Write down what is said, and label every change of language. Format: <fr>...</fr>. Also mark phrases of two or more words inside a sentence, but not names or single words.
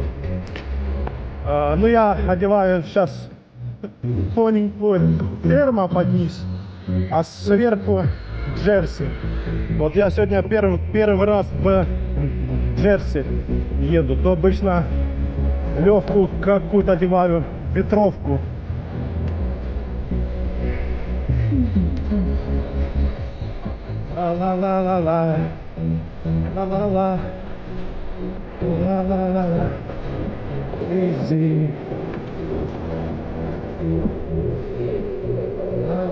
<ru>Ну я одеваю сейчас тоненькую термо под низ, а сверху джерси. Вот я сегодня первый раз в джерси еду. То обычно легкую какую-то одеваю ветровку. Ла-ла-ла-ла-ла, ла-ла-ла, ла-ла-ла-ла, easy.</ru>